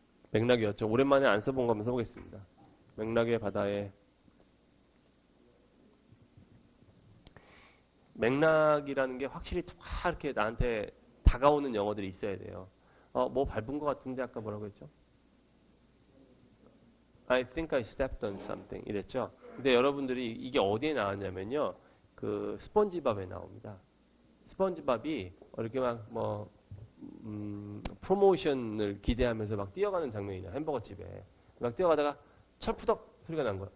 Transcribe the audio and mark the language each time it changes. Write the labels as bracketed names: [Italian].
[Korean] 맥락이었죠. 오랜만에 안 써본 거 한번 써보겠습니다. 맥락의 바다에. 맥락이라는 게 확실히 확 이렇게 나한테 다가오는 영어들이 있어야 돼요. 뭐 밟은 것 같은데 아까 뭐라고 했죠? [English] I think I stepped on something [Korean] 이랬죠. 근데 여러분들이 이게 어디에 나왔냐면요, 그 스펀지밥에 나옵니다. 스펀지밥이 이렇게 막 프로모션을 기대하면서 막 뛰어가는 장면이 나요. 햄버거 집에 막 뛰어가다가 철푸덕 소리가 난 거야.